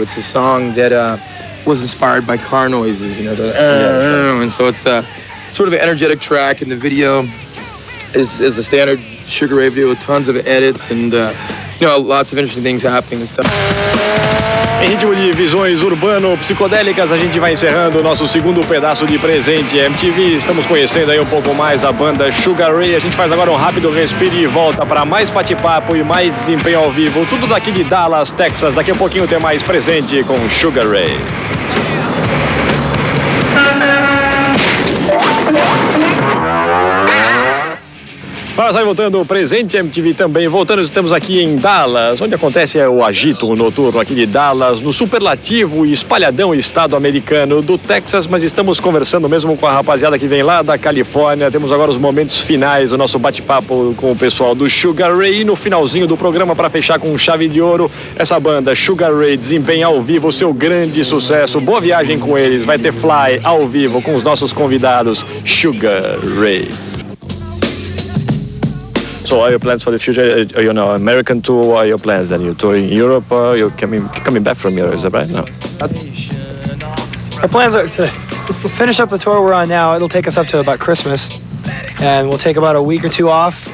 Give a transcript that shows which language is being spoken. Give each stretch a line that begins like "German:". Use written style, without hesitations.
English: It's a song that was inspired by car noises, and so it's sort of an energetic track, and the video is a standard Sugar Ray video with tons of edits and lots of interesting things happening and stuff.
Portuguese: Em ritmo de visões urbano-psicodélicas, a gente vai encerrando o nosso segundo pedaço de presente MTV. Estamos conhecendo aí um pouco mais a banda Sugar Ray. A gente faz agora um rápido respiro e volta para mais bate-papo e mais desempenho ao vivo. Tudo daqui de Dallas, Texas. Daqui a pouquinho tem mais presente com Sugar Ray. Fala, sai voltando, presente MTV também. Voltando, estamos aqui em Dallas, onde acontece o agito noturno aqui de Dallas, no superlativo e espalhadão estado americano do Texas, mas estamos conversando mesmo com a rapaziada que vem lá da Califórnia. Temos agora os momentos finais do nosso bate-papo com o pessoal do Sugar Ray e no finalzinho do programa, para fechar com chave de ouro, essa banda Sugar Ray desempenha ao vivo o seu grande sucesso. Boa viagem com eles, vai ter Fly ao vivo com os nossos convidados Sugar Ray.
English: So, are your plans for the future? You know, American tour. What are your plans? Then you're touring Europe. You're coming back from Europe. Is that right? No. Our plans are to finish up the tour we're on now. It'll take us up to about Christmas, and we'll take about a week or two off.